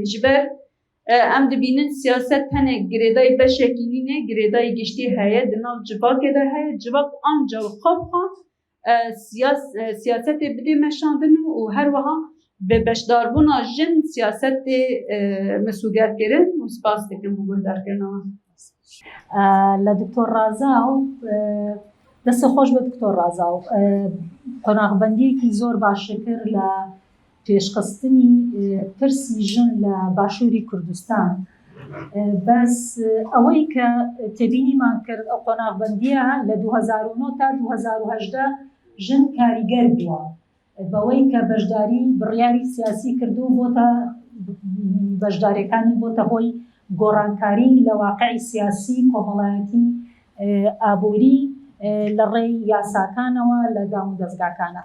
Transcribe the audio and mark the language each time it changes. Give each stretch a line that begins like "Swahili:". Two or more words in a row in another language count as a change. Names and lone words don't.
Kurdish: Ji ber em dibînin siyaset tenek girêdayî beşekî nîne, girêdayî giştî heye di nav civakê de heye, civak anca xwe siyasetê bide meşandin û her wiha bi beşdarbûna jin siyasetê misûgerkirin û spas dikim bû guhdarkirina wan.
Central Kurdish: لە دکتۆر ڕازاو دەستە خۆش بە دکتۆر ڕازاو قۆناغبەندیەکی زۆر باشکرد لە پێشخستنی پرسی ژن لە باشووری کوردستان. بەس ئەوەی کە تێبینیمان کرد ئەو قۆناغبەندیە لە 2009 تا 2018 ژن کاریگەر بووە بەوەی کە بەشداری بڕیاری سیاسی کردو بۆتە بەشداریەکانی بۆتە هۆی گۆڕانکاری لە واقعی سیاسی کۆمەڵایەتی ئابووری لە ڕێی یاساکانەوە لە دام و دەستگاکانە.